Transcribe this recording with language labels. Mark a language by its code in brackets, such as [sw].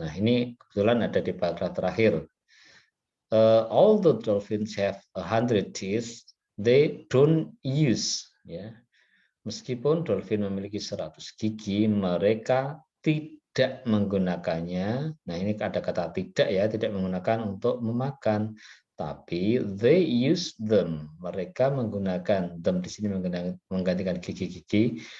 [id] Nah, ini kebetulan ada di paragraf terakhir. [en] All the dolphins have 100 teeth, they don't use, ya. [id] Meskipun dolphin memiliki 100 gigi, mereka tidak menggunakannya. Nah, ini ada kata tidak ya, tidak menggunakan untuk memakan. Tapi [en] they use them. [id] Mereka menggunakan them di sini menggantikan gigi-gigi.